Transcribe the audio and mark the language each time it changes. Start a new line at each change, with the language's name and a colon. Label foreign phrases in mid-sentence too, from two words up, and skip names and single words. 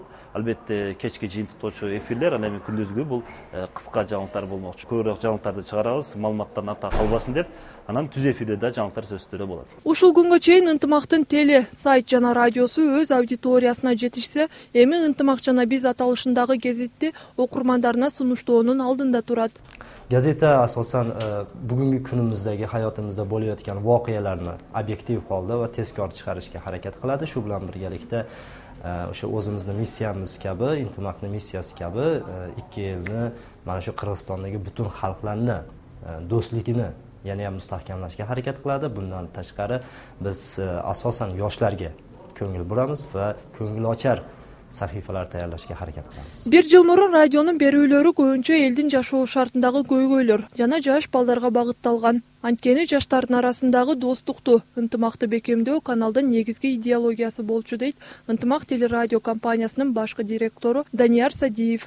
Kyrgyz: Албетте кечки жыйынтыктоочу эфирлер, андан эми күндүзгү бул кыска жаңылыктар болмокчу. Көбүрөөк жаңылыктарды чыгарабыз, маалыматтан ата калбасын деп, анан түз эфирде да жаңылыктар сөзсүз түрдө болот. Ушул күнгө чейин ынтымактын теле, сайт жана радиосу өз аудиториясына жетишсе, эми ынтымак жана биз аталышындагы гезитти окурмандарына сунуштоонун алдында турат.
Uzbek: Gazeta asosan bugungi kunimizdagi hayotimizda bo'layotgan voqealarni obyektiv holda va tezkor chiqarishga harakat qiladi. Shu bilan birgalikda o'sha o'zimizni missiyamiz kabi, intimakni missiyasi kabi ikki elni, mana shu Qirg'izistondagi butun xalqlarni do'stligini yana ham mustahkamlashga harakat qiladi. Bundan tashqari biz asosan yoshlarga ko'ngil buramiz va ko'ngilochar sahifalar tayyorlashga harakat qilamiz.
Kyrgyz: Bir жыл мурун радионун берүүлөрү көбүнчө элдин жашоо шартындагы көйгөйлөр жана жаш балдарга багытталган. Анткени жаштардын арасындагы достукту, ынтымакты бекемдөө каналдын негизги идеологиясы болчу дейт Ынтымак телерадио компаниясынын башкы директору Данияр Садиев.